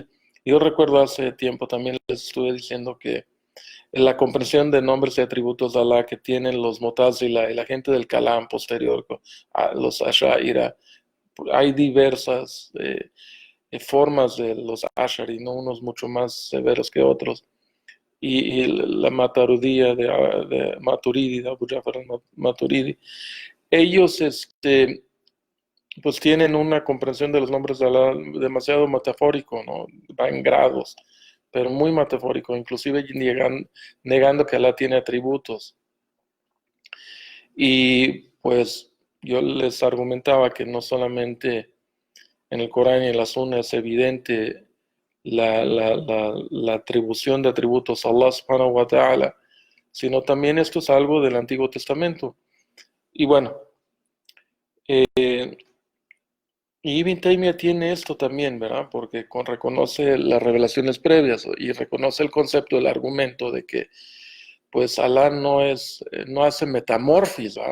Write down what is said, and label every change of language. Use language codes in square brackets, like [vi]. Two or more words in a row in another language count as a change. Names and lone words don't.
[es] Yo recuerdo hace tiempo también les estuve diciendo que la comprensión de nombres y atributos de Allah que tienen los Mu'tazila y la gente del Kalam posterior, los Ash'ari, hay diversas formas de los Ash'ari, ¿no? Unos mucho más severos que otros. Y la Maturidía de Maturidi, de Abu Ja'far al-Maturidi, ellos pues tienen una comprensión de los nombres de Allah demasiado metafórico, ¿no? Va en grados, pero muy metafórico, inclusive negando que Allah tiene atributos. Y pues yo les argumentaba que no solamente en el Corán y en la Sunna es evidente la atribución de atributos a Allah [ar] سبحانه وتعالى, [es] sino también esto es algo del Antiguo Testamento. Y bueno, y Ibn Taymiyyah tiene esto también, ¿verdad? Porque reconoce las revelaciones previas y reconoce el concepto del argumento de que pues Alá no hace metamorfis, ¿verdad?